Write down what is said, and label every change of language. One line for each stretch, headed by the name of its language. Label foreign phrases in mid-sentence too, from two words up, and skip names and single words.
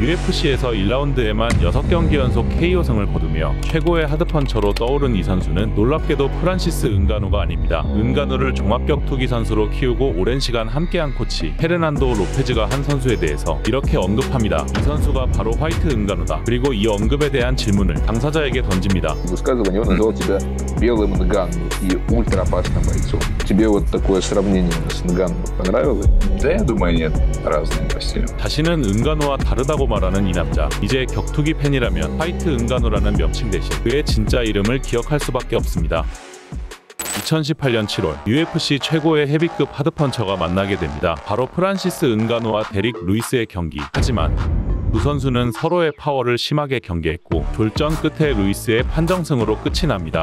Korean: UFC에서 1라운드에만 6경기 연속 KO승을 거두며 최고의 하드펀처로 떠오른 이 선수는 놀랍게도 프란시스 은가누가 아닙니다. 은가누를 종합격투기 선수로 키우고 오랜 시간 함께한 코치 페르난도 로페즈가 한 선수에 대해서 이렇게 언급합니다. 이 선수가 바로 화이트 은가누다. 그리고 이 언급에 대한 질문을 당사자에게 던집니다.
Russian: Высказывание, он назвал тебя белым Нгану и ультраопасным бойцом. Тебе вот такое сравнение с Нгану понравилось? Да, я думаю, нет. Разные по стилю.
Korean: 자신은 은가누와 다르다고 말하는 이 남자. 이제 격투기 팬이라면 화이트 은가누라는 명칭 대신 그의 진짜 이름을 기억할 수밖에 없습니다. 2018년 7월 UFC 최고의 헤비급 하드펀처가 만나게 됩니다. 바로 프란시스 은가누와 데릭 루이스의 경기. 하지만 두 선수는 서로의 파워를 심하게 경계했고 졸전 끝에 루이스의 판정승으로 끝이 납니다.